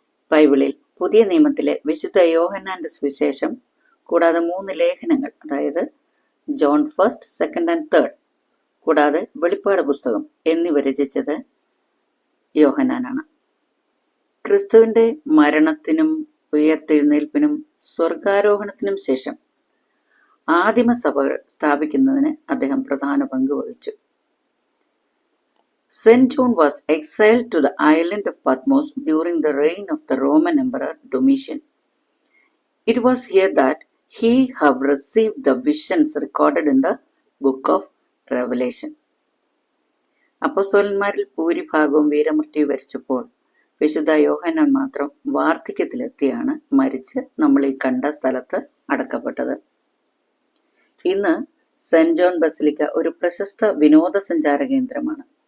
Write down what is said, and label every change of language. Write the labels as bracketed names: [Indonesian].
[Malayalam] ബൈബിളിൽ പുതിയ നിയമത്തിലെ വിശുദ്ധ യോഹന്നാന്റെ സുവിശേഷം കൂടാതെ 3 ലേഖനങ്ങൾ, അതായത് ജോൺ 1, 2 and 3, കൂടാതെ വെളിപ്പാട് പുസ്തകം എന്നിവ രചിച്ചത് യോഹന്നാനാണ്. ക്രിസ്തുവിന്റെ മരണത്തിനും ഉയർത്തെഴുന്നേൽപ്പിനും സ്വർഗാരോഹണത്തിനും ശേഷം ആദിമസഭകൾ സ്ഥാപിക്കുന്നതിന് അദ്ദേഹം പ്രധാന പങ്ക് വഹിച്ചു. [English] St. John was exiled to the island of Patmos during the reign of the Roman Emperor Domitian. It was here that he have received the visions recorded in the book of Revelation. [Malayalam] അപ്പോസ്തലന്മാരിൽ ഭൂരിഭാഗവും വീരമൃത്യു വരിച്ചപ്പോൾ വിശുദ്ധ യോഹന്നാൻ മാത്രം വാർദ്ധക്യത്തിലെത്തിയാണ് മരിച്ച് നമ്മൾ ഈ കണ്ട സ്ഥലത്ത് അടക്കപ്പെട്ടത്. ഇന്ന് സെന്റ് ജോൺ ബസിലിക്ക ഒരു പ്രശസ്ത വിനോദസഞ്ചാര കേന്ദ്രമാണ്.